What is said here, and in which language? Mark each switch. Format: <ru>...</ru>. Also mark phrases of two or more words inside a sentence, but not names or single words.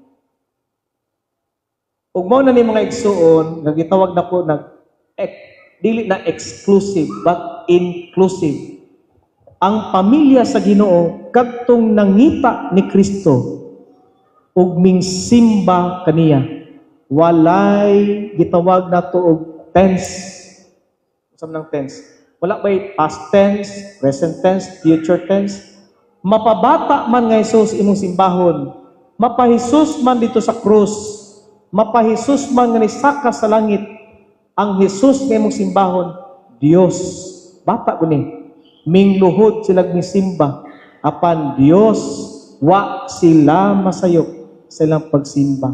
<ceb>Ug mao na ni mga igsoon nga gitawag na po dili na</ceb> <en>exclusive but inclusive.</en> <ceb>Ang pamilya sa Ginoo kadtong nangita ni Kristo ug mingsimba kaniya. Walay gitawag nato og tense. Unsa man ang tense? Wala bay</ceb> <en>past tense, present tense, future tense.</en> <ceb>Mapabata man nga Hesus imong simbahon, mapahisus man dito sa krus, mapahisus man nga nisaka sa langit, ang Hesus nga imong simbahon, Dios. Bata ko ni, mingluhod sila misimba, apan Dios, wa sila masayop sa ilang pagsimba.</ceb>